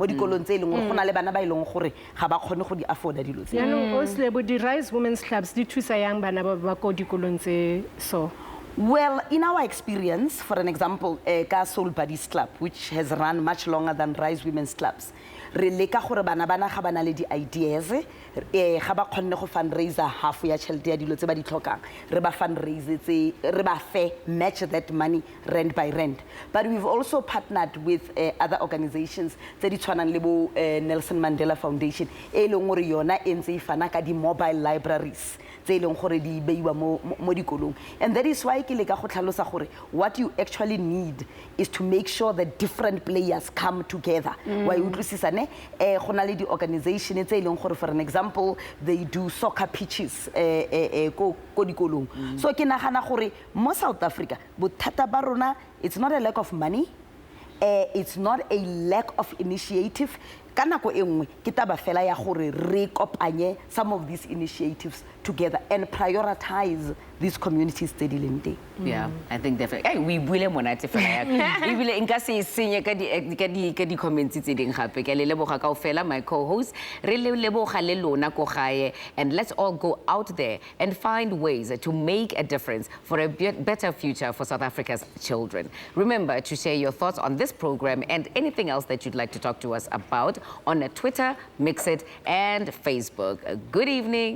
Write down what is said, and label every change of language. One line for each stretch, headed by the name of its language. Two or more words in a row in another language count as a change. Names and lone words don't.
English: The Rise Women's Clubs, well, in our experience, for an example, Soul Buddies Club, which has run much longer than Rise Women's Clubs,
Tswana: re leka gore bana ga bana le di-ideas ga ba kgonne go fundraiser half ya tšhelete ya dilo tse ba di tlhokang re ba fundraise re ba fe
English: match that money rand by rand. But we've also partnered with other organizations
Tswana: tse di tshwanang le bo Nelson Mandela Foundation e leng gore yona e ntse e fana ka di-
English: mobile libraries
Tswana: tse leng gore di beiwa mo dikolong.
English: And that is why
Tswana: ke leka go tlhalosa gore
English: what you actually need is to make sure that different players come together.
Tswana: Wa utlwisisa ne go na le di-organization tse leng gore
English: for an example they do soccer pitches
Tswana: ko dikolong.
English: So
Tswana: ke nagana gore mo South Africa bothata ba rona
English: it's not a lack of money, it's not a lack of initiative.
Tswana: Ka nako e nngwe ke taba fela ya gore re kopanye
English: some of these initiatives together and prioritize these communities
Tswana: tse di leng teng.
English: Yeah, I think definitely.
Tswana: Hey, we bule monate fela ya. We bule nka se senye ka di comments tse ding gape. Ke le leboga kaofela
English: my co-host.
Tswana: Re le leboga le lona ko gae,
English: and let's all go out there and find ways to make a difference for a better future for South Africa's children. Remember to share your thoughts on this program and anything else that you'd like to talk to us about on Twitter, Mxit, and Facebook. Good evening.